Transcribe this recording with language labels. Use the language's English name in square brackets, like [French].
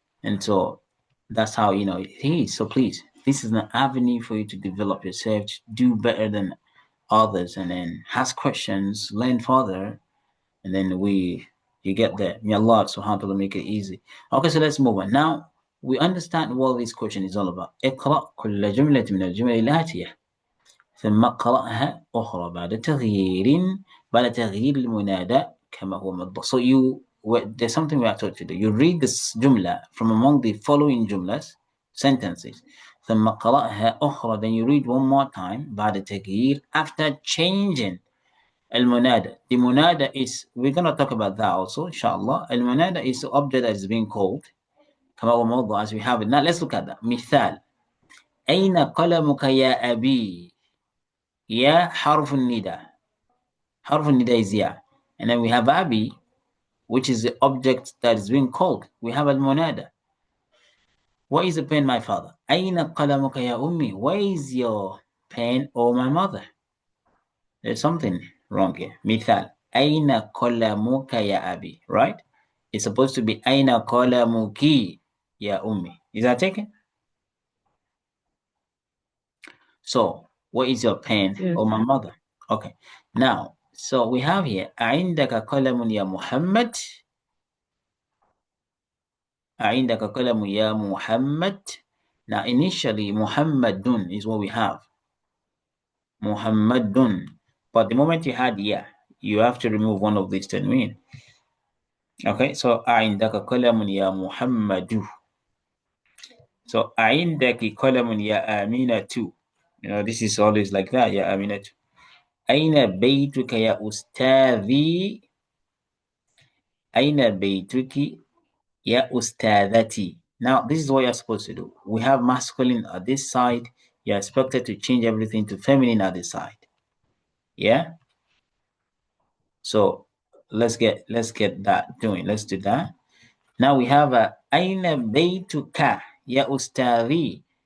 [English] And so that's how it is. So please, this is an avenue for you to develop yourself, to do better than others, and then ask questions, learn further, and then you get there. May Allah subhanahu wa ta'ala make it easy. Okay, so let's move on. Now we understand what this question is all about. [Arabic] اقرأ كل جملة من الجمل الآتية ثم قرأها أخرى بعد تغيير المنادى كما هو مضبوط. [English] So there's something we are taught to do. You read this jumla from among the following jumlas, sentences. [Arabic] ثم قرأها أخرى, [English] then you read one more time [Arabic] بعد تغيير, [English] after changing Al-munada. The munada is, we're going to talk about that also, inshallah. Al-munada is the object that is being called. [Arabic] Kama wa mawdu, [English] as we have it. Now let's look at that. Mithal. [Arabic] أين قلمك يا أبي؟ يا حرف النداء. حرف النداء [English] is ya. And then we have Abi, which is the object that is being called. We have al-munada. Where is the pen, my father? [Arabic] أين قلمك يا أمي? [English] Where is your pen, or my mother? There's something wrong here. [Arabic] Mithal. أين قلمك يا أبي? [English] Right? It's supposed to be [Arabic] أين قلمك يا أمي. [English] Is that taken? So, where is your pen, Yes. or my mother? Okay. Now, so we have here [Arabic] عندك قلم يا محمد. عندك قلم يا محمد. [English] Now, initially, Muhammadun is what we have. Muhammadun. But the moment you had ya, you have to remove one of these tanween. [Arabic] Okay, so عندك قلم يا محمد. So عندك قلم يا آمنة. [English] You know, this is always like that, [Arabic] يا آمنة. أين بيتك يا أستاذي؟ أين بيتك يا أستاذتي? [English] Now, this is what you're supposed to do. We have masculine at this side. You're expected to change everything to feminine at this side. Yeah? So let's get that doing. Let's do that. Now we have a [Arabic] Aina Baytuka Ya Ustadi.